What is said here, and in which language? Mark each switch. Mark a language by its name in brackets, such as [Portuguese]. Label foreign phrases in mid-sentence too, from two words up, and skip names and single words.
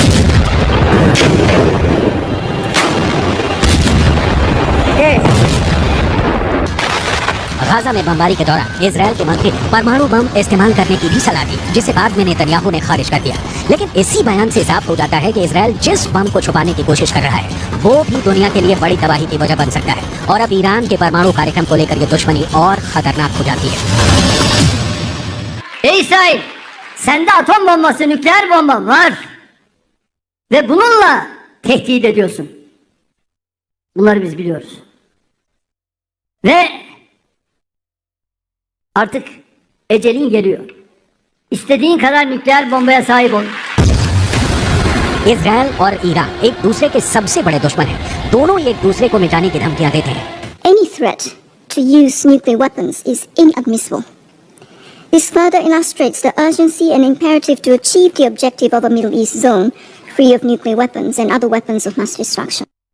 [Hindi] गाजा में बमबारी के दौरान इजराइल के मंत्री ने परमाणु बम इस्तेमाल करने की भी सलाह दी, जिसे बाद में नेतन्याहू ने खारिज कर दिया। लेकिन इसी बयान से साफ हो जाता है कि इजराइल जिस बम को छुपाने की कोशिश कर रहा है वो भी दुनिया के लिए बड़ी तबाही की वजह बन सकता है, और अब ईरान के परमाणु कार्यक्रम को लेकर ये दुश्मनी और खतरनाक हो जाती है। [Turkish] Ey İsrail, sende atom bombası, nükleer bomba var ve bununla tehdit ediyorsun. Bunları biz biliyoruz. Ve artık ecelin geliyor. İstediğin kadar nükleer bombaya sahip ol. [Hindi] इजराइल और ईरान एक दूसरे के सबसे बड़े दुश्मन हैं। दोनों एक दूसरे को मिटाने की धमकियां देते हैं। [English] Any threat to use nuclear weapons is inadmissible. This further illustrates the urgency and imperative to achieve the objective of a Middle East zone free of nuclear weapons and other weapons of mass destruction.